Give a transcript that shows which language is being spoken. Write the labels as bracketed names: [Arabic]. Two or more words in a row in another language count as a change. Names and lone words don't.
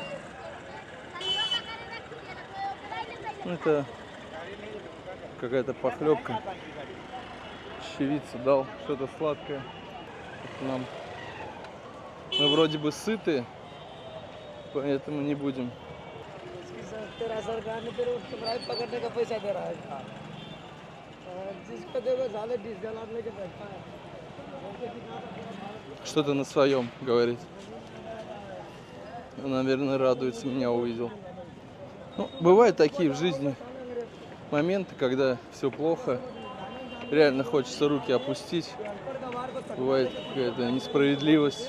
[Russian] Ну, это какая-то похлебка. Щевица дал, что-то сладкое. Это нам. Мы вроде бы сыты, поэтому не будем. [Hindi] तेरा सरकार ने तेरे उसको पकड़ने का पैसा दे रहा है जिसको देखो साले 20 डॉलर लेके बैठा है [Russian] Что-то на своем говорит. Он, наверное, радуется, меня увидел. Ну, бывают такие в жизни моменты, когда все плохо. Реально хочется руки опустить. Бывает какая-то несправедливость.